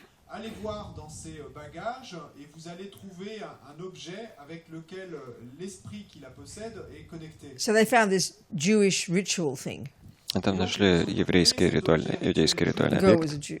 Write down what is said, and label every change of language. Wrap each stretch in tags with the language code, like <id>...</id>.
<fr>Allez voir dans ses bagages et vous allez trouver un objet avec lequel l'esprit qui la possède est connecté.</fr> <en>So they found this Jewish ritual thing.</en> <ru>Там нашли иудейский ритуальный объект.</ru>